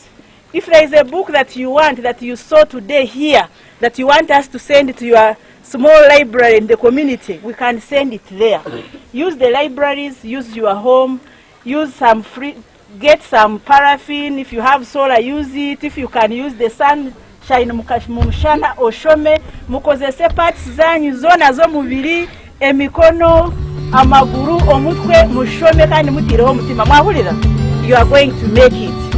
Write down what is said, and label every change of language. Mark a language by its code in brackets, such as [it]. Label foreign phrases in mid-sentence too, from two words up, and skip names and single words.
[en] If there is a book that you want, that you saw today here, that you want us to send to your small library in the community, we can send it there. Use the libraries, use your home, use some free, get some paraffin. If you have solar, use it. If you can use the sunshine [nyn] mumushana oshome, mukozese parts zanyu zona zo mubiri, emikono, amaguru, omutwe, mushome kandi mutireho mutima. Mwahulira? [en] You are going to make it.